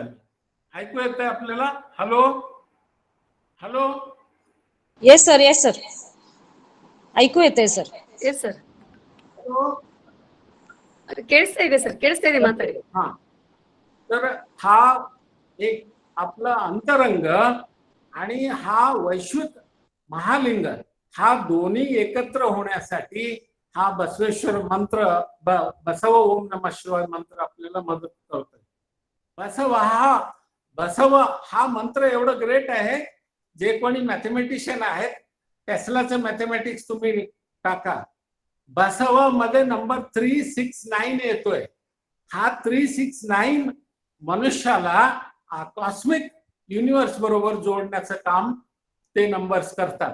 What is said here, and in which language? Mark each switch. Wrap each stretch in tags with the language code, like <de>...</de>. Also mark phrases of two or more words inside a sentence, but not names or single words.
<mr>ऐकू येतंय आपल्याला? हॅलो हॅलो.</mr> <en>yes sir, yes sir,</en> <mr>ऐकू येते सर.</mr> <en>yes sir</en> <kn>ಕೇಳಿಸ್ತಾ ಇದೆ ಸರ್, ಕೇಳಿಸ್ತಾ ಇದೆ, ಮಾತಾಡಿ.</kn> <mr>हा, तर हा एक आपला अंतरंग आणि हा वैश्विक महालिंग हा दोन्ही एकत्र होण्यासाठी हा बसवेश्वर मंत्र बसव ओम नमः शिवाय मंत्र आपल्याला मदत करतोय. बसव हा मंत्र एवढं ग्रेट आहे, जे कोणी मॅथमॅटिशियन आहेत टेस्लाचं मॅथमॅटिक्स तुम्ही टाका, बसव मध्ये नंबर 369 येतोय. हा 369 मनुष्याला</mr> <en>cosmic universe</en> <mr>बरोबर जोडण्याचं काम ते नंबर्स करतात.</mr>